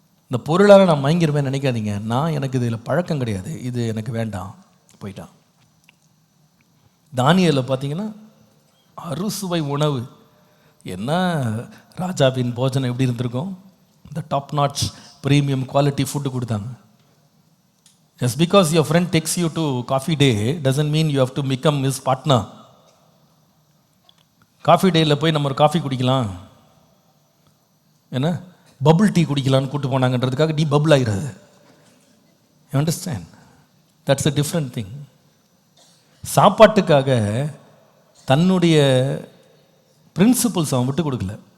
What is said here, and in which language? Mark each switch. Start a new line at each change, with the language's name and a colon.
Tamil: இந்த பொருளால் நான் மயங்கிருவேன் நினைக்காதீங்க. எனக்கு இதில் பழக்கம் கிடையாது, இது எனக்கு வேண்டாம், போயிட்டான். தானியேலை பார்த்தீங்கன்னா அறுசுவை உணவு, என்ன ராஜாவின் போஜனம் எப்படி இருந்திருக்கும், இந்த
English: top notch premium quality food
Tamil: கொடுத்தாங்க.
English: Just because your friend takes you to coffee day doesn't mean you have to become his partner.
Tamil: Coffee டேயில் போய் நம்ம ஒரு காஃபி குடிக்கலாம், என்ன பபுள் டீ குடிக்கலான்னு கூப்பிட்டு போனாங்கன்றதுக்காக tea bubble ஆகிறாது.
English: You understand? That's a different thing.
Tamil: சாப்பாட்டுக்காக தன்னுடைய பிரின்சிபல்ஸ் அவன் விட்டு கொடுக்கல.